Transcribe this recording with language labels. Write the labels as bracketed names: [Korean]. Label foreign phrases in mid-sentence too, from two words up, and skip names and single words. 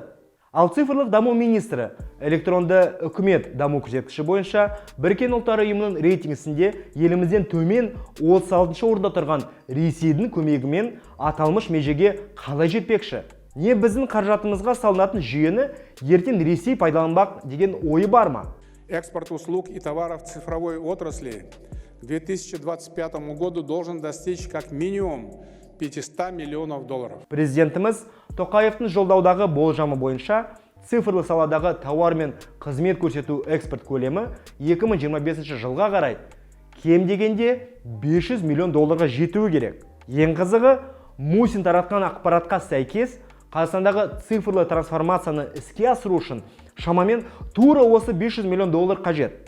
[Kazakh] Ал цифрлық даму министрі электронды үкімет даму көрсеткіші бойынша Біріккен ұлттар ұйымының рейтингісінде елімізден төмен 36 орында тұрған Ресейдің көмегімен аталмыш межеге қалай жетпекші? Не біздің қаражатымызға салынатын жүйені ертең Ресей пайдаланбақ деген ойы бар ма? [Russian] Экспорт услуг и товаров цифровой отрасли к 2025 году должен достичь как минимум $500 миллионов. [Kazakh] Президентіміз Тоқаевтың жолдаудағы болжамы бойынша цифрлы саладағы тауар мен қызмет көрсету экспорт көлемі 2025 жылға қарай кем дегенде $500 миллион жетуі керек. Ең қызығы, Мусин таратқан ақпаратқа сәйкес Қазақстандағы цифрлы трансформацияны іске асыру үшін шамамен тура осы $500 миллион қажет.